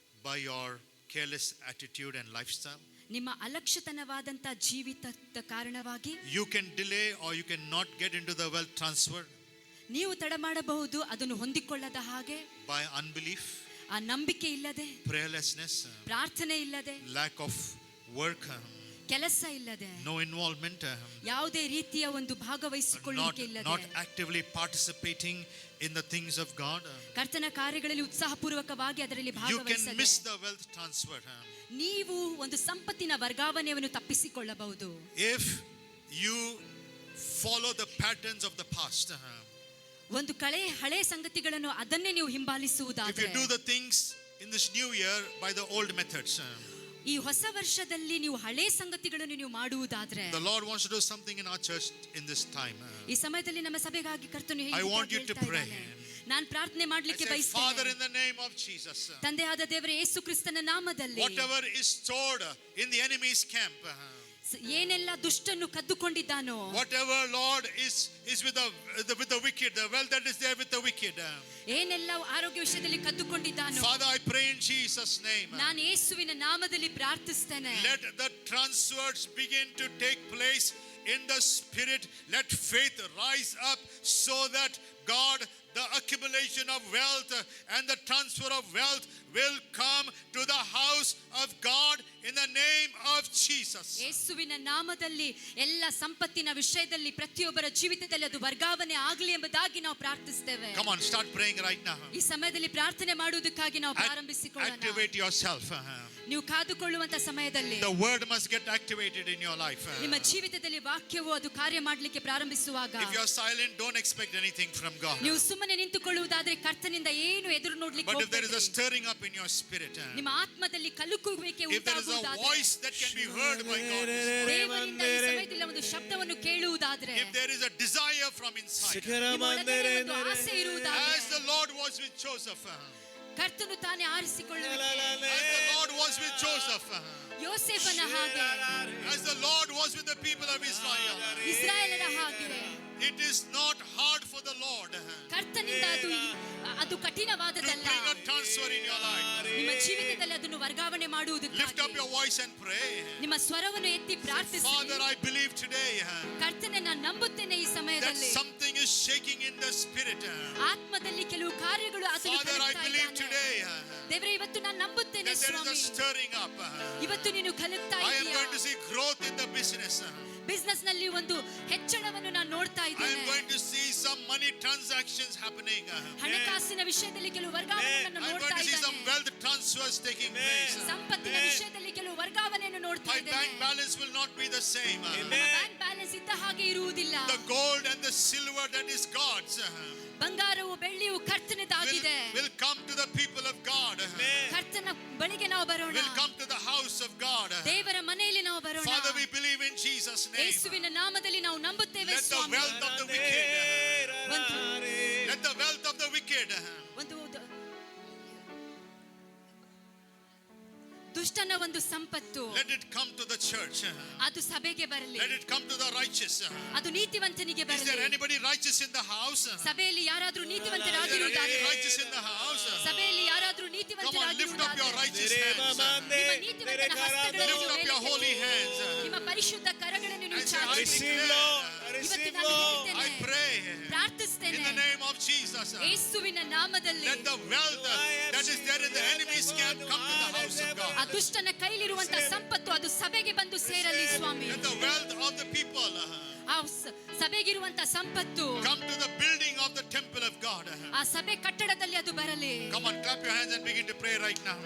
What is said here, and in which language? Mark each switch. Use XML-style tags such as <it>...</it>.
<en>by your careless attitude and lifestyle.</en> <kn>ನಿಮ್ಮ ಅಲಕ್ಷ್ಯತನವಾದಂತ ಜೀವಿತದ ಕಾರಣವಾಗಿ.</kn> <en>You can delay or you can not get into the wealth transfer</en> <kn>ನೀವು ತಡೆ ಮಾಡಬಹುದು ಅದನ್ನು ಹೊಂದಿಕೊಳ್ಳದ ಹಾಗೆ,</kn> <en>by unbelief,</en> <kn>ಆ ನಂಬಿಕೆ ಇಲ್ಲದೆ,</kn> <en>prayerlessness,</en> <kn>ಪ್ರಾರ್ಥನೆ ಇಲ್ಲದೆ,</kn> <en>lack of work,</en> <kn>ಕೆಲಸ ಇಲ್ಲದೆ,</kn> <en>no involvement,</en> <kn>ಯಾವುದೇ ರೀತಿಯ ಒಂದು ಭಾಗವಹಿಸಿಕೊಳ್ಳುವಿಕೆ ಇಲ್ಲದೆ,</kn> <en>not actively participating in the things of God.</en> <kn>ಕರ್ತನ ಕಾರ್ಯಗಳಲ್ಲಿ ಉತ್ಸಾಹಪೂರ್ವಕವಾಗಿ ಅದರಲ್ಲಿ</kn> <en>You can</en> <kn>ಭಾಗವಹಿಸದೆ</kn> <en>miss the wealth transfer</en> <kn>ನೀವು ಒಂದು ಸಂಪತ್ತಿನ ವರ್ಗಾವಣೆಯನ್ನು ತಪ್ಪಿಸಿಕೊಳ್ಳಬಹುದು.</kn> <en>if you follow the patterns of the past.</en> <kn>ಒಂದು ಹಳೆ ಸಂಗತಿಗಳನ್ನು ಅದನ್ನೇ ನೀವು</kn> <en>If</en> <kn>ಹಿಂಬಾಲಿಸುವುದಾದರೆ,</kn> <en>you do the things in this new year by the old methods,</en> <kn>ಈ ಹೊಸ ವರ್ಷದಲ್ಲಿ ನೀವು ಹಳೆ ಸಂಗತಿಗಳನ್ನು ನೀವು ಮಾಡುವುದಾದ್ರೆ,</kn> <en>the Lord wants to do something in our church in this time.</en> <kn>ಈ ಸಮಯದಲ್ಲಿ ನಮ್ಮ ಸಭೆಗಾಗಿ ಕರ್ತನು</kn> <en>I want you to pray.</en> <kn>ನಾನು ಪ್ರಾರ್ಥನೆ</kn> <en>I</en> <kn>ಮಾಡಲಿಕ್ಕೆ</kn> <en>say, Father,</en> <kn>ಬಯಸ್ತೇನೆ.</kn> <en>in the name of Jesus,</en> <kn>ತಂದೆಯಾದ ದೇವರೇ ಯೇಸು ಕ್ರಿಸ್ತನ ನಾಮದಲ್ಲಿ</kn> <en>whatever is stored in the enemy's camp,</en> <kn>ಏನೆಲ್ಲ ದುಷ್ಟನ್ನು ಕದ್ದುಕೊಂಡಿದ್ದಾನೋ,</kn> <en>whatever, Lord, is with the wicked, the wealth that is there with the wicked,</en> <kn>ಏನೆಲ್ಲ ಆರೋಗ್ಯ ವಿಷಯದಲ್ಲಿ ಕದ್ದುಕೊಂಡಿದ್ದಾನೋ,</kn> <en>Father, I pray in Jesus' name,</en> <kn>ನಾನು ಯೇಸುವಿನ ನಾಮದಲ್ಲಿ ಪ್ರಾರ್ಥಿಸ್ತೇನೆ.</kn> <en>let the transfers begin to take place in the spirit. Let faith rise up so that God, the accumulation of wealth and the transfer of wealth will come to the house of God in the name of Jesus.</en> <kn>ಯೇಸುವಿನ ನಾಮದಲ್ಲಿ ಎಲ್ಲ ಸಂಪತ್ತಿನ ವಿಷಯದಲ್ಲಿ ಪ್ರತಿಯೊಬ್ಬರ ಜೀವಿತದಲ್ಲಿ ಅದು ವರ್ಗಾವಣೆ ಆಗಲಿ ಎಂಬುದಾಗಿ ನಾವು ಪ್ರಾರ್ಥಿಸ್ತೇವೆ.</kn> <en>Come on, start praying right now.</en> <kn>ಈ ಸಮಯದಲ್ಲಿ ಪ್ರಾರ್ಥನೆ ಮಾಡುವುದಕ್ಕಾಗಿ ನಾವು ಪ್ರಾರಂಭಿಸಿಕೊಳ್ಳೋಣ.</kn> <en>Activate yourself.</en> <kn>ನೀವು ಕಾದುಕೊಳ್ಳುವಂತ ಸಮಯದಲ್ಲಿ</kn> <en>The word must get activated in your life.</en> <kn>ನಿಮ್ಮ ಜೀವಿತದಲ್ಲಿ ವಾಕ್ಯವು ಅದು ಕಾರ್ಯ ಮಾಡಲಿಕ್ಕೆ ಪ್ರಾರಂಭಿಸುವಾಗ,</kn> <en>If you are silent, don't expect anything from God.</en> <kn>ನೀವು ಸುಮ್ಮನೆ ನಿಂತುಕೊಳ್ಳುವುದಾದ್ರೆ ಕರ್ತನಿಂದ ಏನು ಎದುರು ನೋಡ್ಲಿಕ್ಕೆ ಹೋಗಬೇಡಿ.</kn> <en>stirring up in your spirit,</en> <kn>ನಿಮ್ಮ ಆತ್ಮದಲ್ಲಿ ಕಲುಕುವಿಕೆ</kn> <en>if there is a</en> <kn>ಉಂಟಾಗುವುದಾದರೆ,</kn> <en>voice that can be heard by God,</en> <kn>ದೇವರಿಂದ ಈ ಸಮಯದಲ್ಲಿ ಒಂದು ಶಬ್ದವನ್ನು ಕೇಳುವುದಾದ್ರೆ,</kn> <en>if there is a desire from inside,</en> <kn>ನಿಮ್ಮ ಒಳಗಡೆ ಒಂದು ಆಸೆ ಇರುವುದಾದರೆ,</kn> <en>as the Lord was with Joseph,</en> <kn>ಕರ್ತನು ತಾನೇ ಆರಿಸಿಕೊಳ್ಳುವಿಕೆ,</kn> <en>as the Lord was with Joseph,</en> <kn>ಯೋಸೇಫನ ಹಾಗೆ,</kn> <en>as the Lord was with the people of Israel,</en> <kn>ಇಸ್ರಾಯೇಲರ ಹಾಗೆ,</kn> <en>it is not hard for the Lord</en> <kn>ಕರ್ತನಿಂದ ಅದು</kn> <en>to</en> <kn>ಕಠಿಣವಾದದಲ್ಲ.</kn> <en>bring a transfer in your life.</en> <kn>ನಿಮ್ಮ ಜೀವಿತದಲ್ಲಿ ಅದನ್ನು ವರ್ಗಾವಣೆ</kn> <en>Lift up</en> <kn>ಮಾಡುವುದಕ್ಕಾಗಿ</kn> <en>your voice and pray.</en> <kn>ನಿಮ್ಮ ಸ್ವರವನ್ನು ಎತ್ತಿ ಪ್ರಾರ್ಥಿಸಿ.</kn> <en>Father, I believe today</en> <kn>ಕರ್ತನೆ, ನಾನು ನಂಬುತ್ತೇನೆ ಈ</kn> <en>that</en> <kn>ಸಮಯದಲ್ಲಿ</kn> <en>something is shaking in the spirit.</en> <kn>ಆತ್ಮದಲ್ಲಿ ಕೆಲವು ಕಾರ್ಯಗಳು ಅದನ್ನು</kn> <en>Father, I</en> <kn>ಕಲುಕ್ತಾ</kn> <en>believe</en> <kn>ಇದ್ದಾನೆ.</kn> <en>today</en> <kn>ದೇವರೇ, ಇವತ್ತು ನಾನು ನಂಬುತ್ತೇನೆ</kn> <en>that there is a</en> <kn>Swami,</kn> <en>stirring up.</en> <kn>ಇವತ್ತು ನೀನು ಕಲುಕ್ತಾ</kn> <en>I am</en> <kn>ಇದ್ದೀಯಾ.</kn> <en>going to see growth in the business.</en> <kn>Business ನಲ್ಲಿ ಒಂದು ಹೆಚ್ಚಳವನ್ನು ನಾನು ನೋಡ್ತಾ</kn> <en>I am</en> <kn>ಇದ್ದೇನೆ.</kn> <en>going to see some money transactions happening.</en> <kn>ಹಣಕಾಸಿನ ವಿಷಯದಲ್ಲಿ ಕೆಲವು ವರ್ಗಾವಣೆಯನ್ನು</kn> <en>I am</en> <kn>ನೋಡ್ತಾ</kn> <en>going to see some</en> <kn>ಇದ್ದೇನೆ.</kn> <en>wealth transfers taking place.</en> <kn>ಸಂಪತ್ತಿನ ವಿಷಯದಲ್ಲಿ ಕೆಲವು ವರ್ಗಾವಣೆಯನ್ನು ನೋಡ್ತಾ</kn> <en>My</en> <kn>ಇದ್ದೇನೆ.</kn> <en>bank balance will not be the same.</en> <kn>ನಮ್ಮ ಬ್ಯಾಂಕ್ ಬ್ಯಾಲೆನ್ಸ್ ಇದ್ದ ಹಾಗೆ ಇರುವುದಿಲ್ಲ.</kn> <en>The gold and the silver that is God's</en> <kn>ಬಂಗಾರವು ಬೆಳ್ಳಿಯು ಕರ್ತನದಾಗಿದೆ.</kn> <en>will come to the people of God.</en> <kn>ಕರ್ತನ ಬಳಿಗೆ ನಾವು ಬರೋಣ.</kn> <en>Will come to the house of God.</en> <kn>ದೇವರ ಮನೆಯಲ್ಲಿ ನಾವು ಬರೋಣ.</kn> <en>Father, we believe in Jesus' name.</en> <kn>ಯೇಸುವಿನ ನಾಮದಲ್ಲಿ ನಾವು ನಂಬುತ್ತೇವೆ</kn> <en>Let the</en> <kn>Swami.</kn> <en>wealth of the wicked,</en> <kn>ಒಂದು</kn> <en>let the wealth of the wicked,</en> <kn>ಒಂದು ದುಷ್ಟನ ಒಂದು ಸಂಪತ್ತು</kn> <en>let it come to the church.</en> <kn>ಅದು ಸಭೆಗೆ ಬರಲಿ.</kn> <en>Let it come to the righteous.</en> <kn>ಅದು ನೀತಿವಂತನಿಗೆ</kn> <en>Is there</en> <kn>ಬರಲಿ.</kn> <en>anybody righteous in the house?</en> <kn>ಸಭೆಯಲ್ಲಿ ಯಾರಾದ್ರೂ</kn> <en>Is there</en> <kn>ನೀತಿವಂತರಾಗಿರುವುದಾದರೆ,</kn> <en>anybody righteous in the house?</en> <kn>ಸಭೆಯಲ್ಲಿ ಯಾರಾದ್ರೂ</kn> <en>Come on, lift up your</en> <kn>ನೀತಿವಂತರಾಗಿರುವುದಾದರೆ,</kn> <en>righteous hands.</en> <kn>ನಿಮ್ಮ ನೀತಿವಂತನ ಹಸ್ತಗಳನ್ನು</kn> <en>Lift up your</en> <kn>ಮೇಲಕ್ಕೆ</kn> <en>holy hands.</en> <kn>ನಿಮ್ಮ ಪರಿಶುದ್ಧ ಕರಗಳನ್ನು ನೀವು</kn> <en>And say, I</en> <kn>ಚಾಚಿ.</kn> <en>declare,</en> <kn>ಇವತ್ತು ನಾನು ಹೇಳ್ತೇನೆ,</kn> <en>I pray</en> <kn>ಪ್ರಾರ್ಥಿಸ್ತೇನೆ,</kn> <en>in the name of Jesus.</en> <kn>ಯೇಸುವಿನ ನಾಮದಲ್ಲಿ</kn> <en>Let the wealth that is there in the enemy's camp come to the house of God.</en> <kn>ಆ ದುಷ್ಟನ ಕೈಲಿರುವಂತ ಸಂಪತ್ತು ಅದು ಸಭೆಗೆ ಬಂದು ಸೇರಲಿ ಸ್ವಾಮಿ.</kn> <en>Let the wealth of the people</en> <kn>ಆ ಸಭೆಗಿರುವಂತ ಸಂಪತ್ತು</kn> <en>come to the building of the temple of God.</en> <kn>ಆ ಸಭೆ ಕಟ್ಟಡದಲ್ಲಿ ಅದು ಬರಲಿ.</kn> <en>Come on, clap your hands and begin to pray right now.</en>